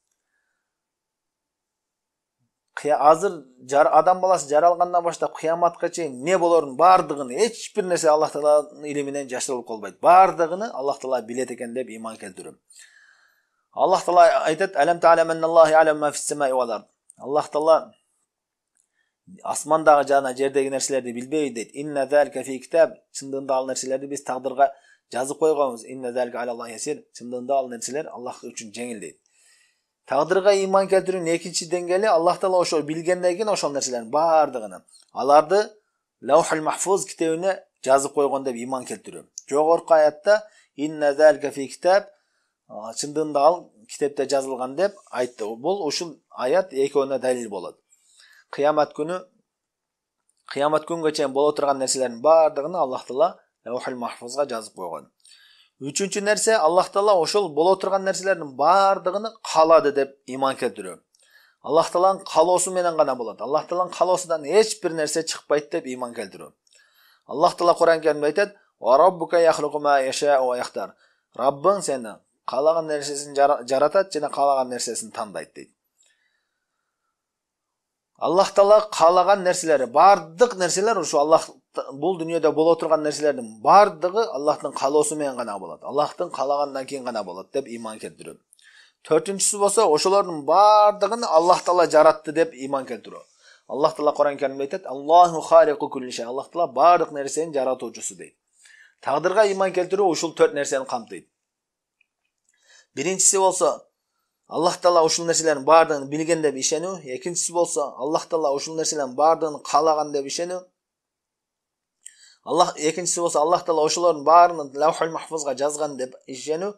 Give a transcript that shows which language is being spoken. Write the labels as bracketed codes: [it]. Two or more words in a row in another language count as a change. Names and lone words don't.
[ky] Азыр адам баласы жаралгандан баштап кыяматка чейин не болорун бардыгын эч бир нерсе Аллах Тааланын илиминен жашырылып калбайт. Бардыгыны Аллах Таала билет экен деп ыйман келтирүү. Аллах Таала айтат: [ar] "ألم تعلم أن الله يعلم ما في السماء والأرض." [ky] Аллах Таала асмандагы жана жердеги нерселерди билбейби дейт. [ar] إن ذلك في كتاب. [ky] Чындыгында ал нерселерди биз тагдырга жазып койгонбуз. [ar] إن ذلك على الله يسير. [ky] Чындыгында ал нерселер Аллах үчүн жеңил дейт. Тагдырга ыйман келтирүүнүн экинчи деңгээли Аллах Таала ошо билгенден кийин ошол нерселердин бардыгын аларды Лаухул Махфуз китебине жазып койгон деп ыйман келтирүү. Жогорку аятта [ar] إن ذلك في كتاب, [ky] чындыгында ал китепте жазылган деп айтты. Бул ушул аят экөөнө далил болот. Кыямат күнгө чейин боло турган нерселердин бардыгын Аллах Таала Лаухул Махфузга жазып койгон. Үчүнчү нерсе Аллах Таала ошол боло турган нерселердин бардыгын каалады деп ыйман келтирүү. Аллах Тааланын каалоосу менен гана болот. Аллах Тааланын каалоосунан эч бир нерсе чыкпайт деп ыйман келтирүү. Аллах Таала Кур'ан Каримде айтат: [ar] "وربك يخلق ما يشاء ويختار." [ky] Раббың сени каалаган нерсесин жаратат жана каалаган нерсесин тандайт дейт. Аллах Таала каалаган нерселери, бардык нерселер ушу Аллах бул дүйнөдө боло турган нерселердин бардыгы Аллахтын каалоосу менен гана болот. Аллахтын каалагандан кийин гана болот деп ыйман келтирүү. Төртүнчүсү болсо ошолордун бардыгын Аллах Таала жаратты деп ыйман келтирүү. Аллах Таала Кур'ан Каримде айтат: [ar] "الله خالق كل شيء." [ky] Аллах Таала бардык нерсени жаратуучусу дейт. Тагдырга ыйман келтирүү ушул 4 нерсени камтыйт. Биринчиси болсо Аллах Таала ушул нерселердин бардыгын билген деп ишенүү. Экинчиси болсо Аллах Таала ушул нерселердин бардыгын каалаган деп ишенүү. Экинчиси болсо Аллах Таала ошолордун баарын Лаухул Махфузга жазган деп ишенүү.